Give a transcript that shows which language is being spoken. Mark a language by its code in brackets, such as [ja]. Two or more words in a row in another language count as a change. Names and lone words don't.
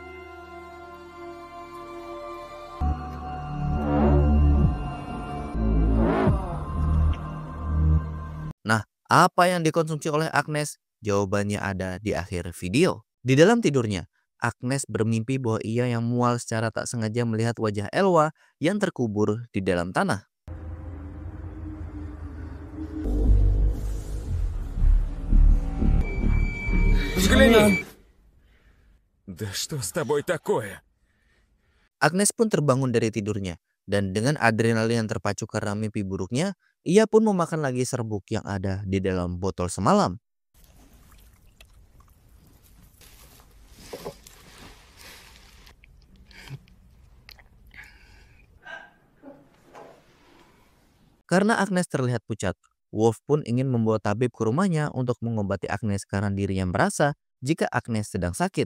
[id] Nah, apa yang dikonsumsi oleh Agnes? Jawabannya ada di akhir video. Di dalam tidurnya, Agnes bermimpi bahwa ia yang mual secara tak sengaja melihat wajah Elwa yang terkubur di dalam tanah. [ru] Взгляни! Да что с тобой такое? [id] Agnes pun terbangun dari tidurnya dan dengan adrenalin yang terpacu karena mimpi buruknya, ia pun memakan lagi serbuk yang ada di dalam botol semalam. Karena Agnes terlihat pucat, Wolf pun ingin membawa tabib ke rumahnya untuk mengobati Agnes karena dirinya merasa jika Agnes sedang sakit.